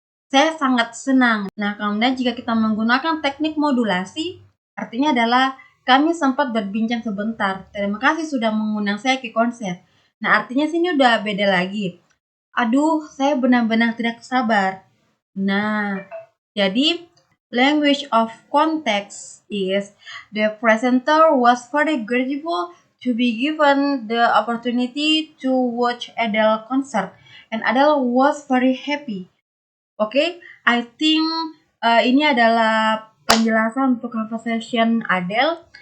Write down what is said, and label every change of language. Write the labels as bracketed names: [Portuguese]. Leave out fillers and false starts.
[Indonesian] Saya sangat senang. Nah, kemudian jika kita menggunakan teknik modulasi, artinya adalah kami sempat berbincang sebentar. Terima kasih sudah mengundang saya ke konser. Nah, artinya sini udah beda lagi. Aduh, saya benar-benar tidak sabar. Nah, jadi [English] language of context is the presenter was very grateful to be given the opportunity to watch Adele concert and Adele was very happy. [Indonesian] Oke, [English] I think [Indonesian] ini adalah penjelasan untuk conversation Adele.